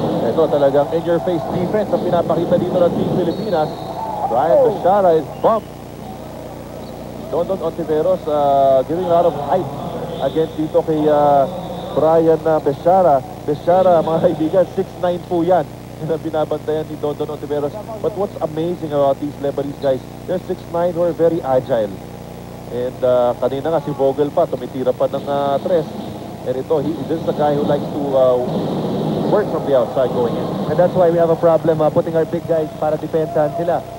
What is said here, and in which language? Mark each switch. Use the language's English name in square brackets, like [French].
[Filipino] Ito talagang in-your-face defense ang pinapakita dito ng Team Pilipinas. [English] Brian Beshara is bumped. Dondon Ontiveros giving a lot of height against dito kay Brian Beshara. [Filipino] Beshara, mga kaibigan, 6'9" po yan. Yung binabantayan ni Dondon Ontiveros. [English] But what's amazing about these Lebanese guys, they're 6'9" who are very agile. [Filipino] And kanina nga si Vogel pa, tumitira pa ng tres. [English] And ito, this is a guy who likes to work from the outside going in. And that's why we have a problem putting our big guys [Filipino] para depensahan sila.